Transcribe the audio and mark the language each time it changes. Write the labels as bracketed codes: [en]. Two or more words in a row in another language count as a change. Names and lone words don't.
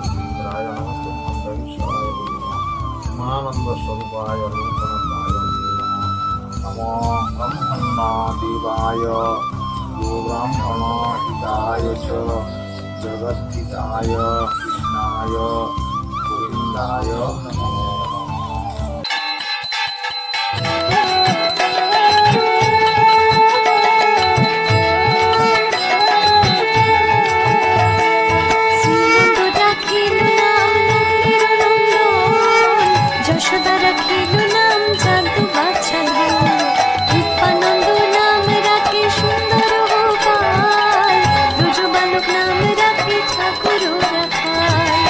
[sa] आनंद स्वरूपाय रूपनाथाय नमो ब्रह्मण्यदेवाय गोब्राह्मणहिताय च जगद्धिताय कृष्णाय गोविन्दाय नमो नमः। [bn] শ্রীনন্দ রাখিল নাম নন্দের নন্দন, যশোদা রাখিল নাম চাঁদু বাছাল, রূপানন্দ নাম রাখে সুন্দর গোপাল, ব্রজ বালক নাম রাখে ঠাকুর রাখাল।